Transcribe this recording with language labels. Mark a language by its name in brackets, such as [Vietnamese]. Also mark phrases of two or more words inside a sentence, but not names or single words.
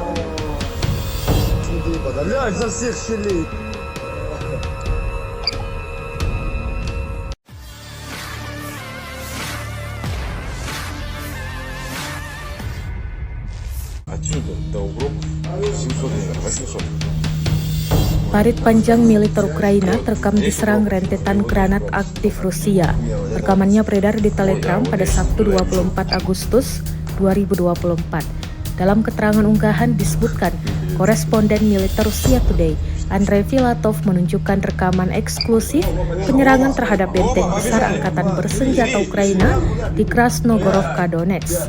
[Russian] Смотри, подавляй со всех щелей. Отсюда до Угроков 700 метров, 800. [Indonesian] Parit panjang militer Ukraina terekam diserang rentetan granat aktif Rusia. Rekamannya beredar di Telegram pada Sabtu 24 Agustus 2024. Dalam keterangan unggahan disebutkan, koresponden militer Rusia Today, Andrei Filatov menunjukkan rekaman eksklusif penyerangan terhadap benteng besar angkatan bersenjata Ukraina di Krasnogorovka, Donetsk.